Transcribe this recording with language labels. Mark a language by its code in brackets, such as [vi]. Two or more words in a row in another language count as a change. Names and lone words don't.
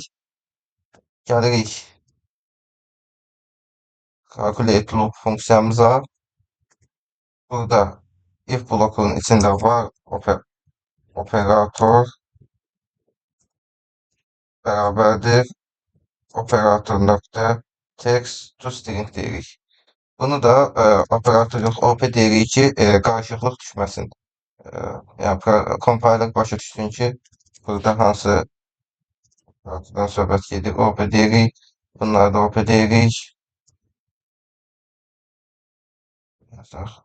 [az] Gəlirik [en] calculate loop [az] funksiyamıza. Burada if blokunun içində var operator bərabərdir operator nöqtə [en] text to string [az] deyirik. Bunu da operator yox, OP deyirik ki, qarışıqlıq düşməsin. Yəni compiler başa düşsün ki, burada hansı operatordan söhbət gedir. OP deyirik. Bunları da OP deyirik. Yazaq.